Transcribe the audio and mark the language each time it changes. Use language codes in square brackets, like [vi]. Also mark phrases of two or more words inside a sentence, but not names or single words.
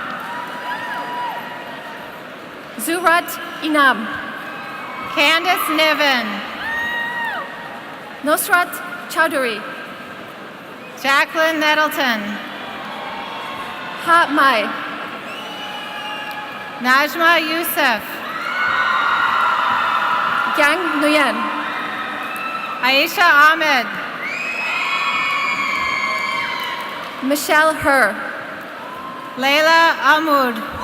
[en] Zurat Inam. Candace Niven. Nosrat Chowdhury. Jacqueline Nettleton. Ha Mai. Najma Youssef. Yang Nguyen. Aisha Ahmed. Michelle Her. Layla Ahmoud.